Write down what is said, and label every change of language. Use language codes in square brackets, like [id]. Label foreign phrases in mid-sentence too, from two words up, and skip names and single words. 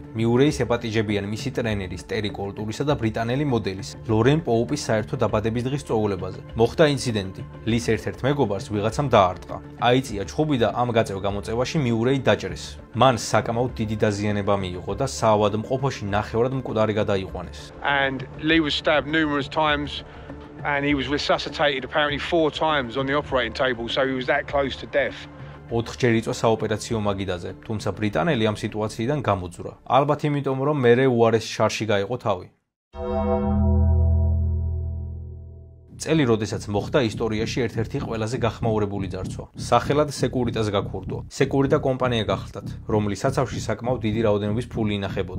[ka] მიურეის ეპატიჟებიან მისი ტრენერის ტერი კოლტურისა და ბრიტანელი მოდელის ლორენ პოუპის საერთო დაბადების დღის წვეულებაზე. მოხდა ინციდენტი. ლის ერთ-ერთ მეგობარს ვიღაცამ დაარტყა. აიწია ჩხუბი და ამ გაწევ-გამოწევაში მიურეი დაჭრეს. მან საკმაოდ დიდი დაზიანება მიიღო და საავადმყოფოში ნახევრად მკვდარი გადაიყვანეს. [en] And Lee was stabbed numerous times and he was resuscitated apparently 4 times on the operating table, so he was that close to death. [ka] 4-ჯერ იწვა საოპერაციო მაგიდაზე, თუმცა ბრიტანელი ამ სიტუაციიდან გამოძვრა. ალბათ იმიტომ, რომ მერე უარეს შარში გაიყო თავი. წელი, როდესაც მოხდა ისტორიაში ერთ-ერთი ყველაზე გახმაურებული ძარცვა. სახელად სეკურიტას გაქურდო. სეკურიტა კომპანია გახლდათ, რომლის საცავში საკმაოდ დიდი რაოდენობის ფული ინახებოდა.